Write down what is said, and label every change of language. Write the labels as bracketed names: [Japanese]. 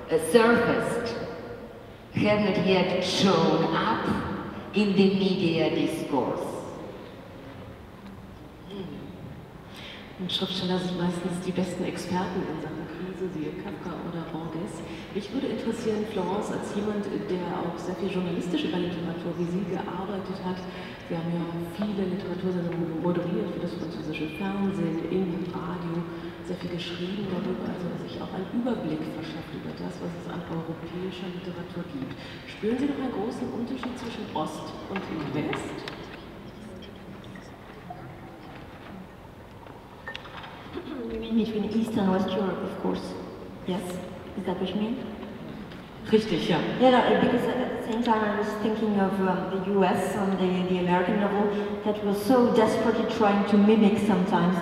[English] surfaced, have not yet shown up in the media discourse. [German] Und Schriftsteller sind meistens die besten Experten in Sachen Krise, siehe Kafka oder Borges. Mich würde interessieren, Florence, als jemand, der auch sehr viel journalistisch über Literatur wie Sie gearbeitet hat, Sie haben ja viele Literatursendungen moderiert für das französische Fernsehen, im Radio, sehr viel geschrieben darüber, also sich auch einen Überblick verschafft über das, was es an europäischer Literatur gibt. Spüren Sie noch einen großen Unterschied zwischen Ost und West? [English] You mean between East and West Europe, of course. Yes? Is that what you mean? [German] Richtig, ja. [English] Yeah, no, because at the same time I was thinking of the US and the American novel that was so desperately trying to mimic sometimes.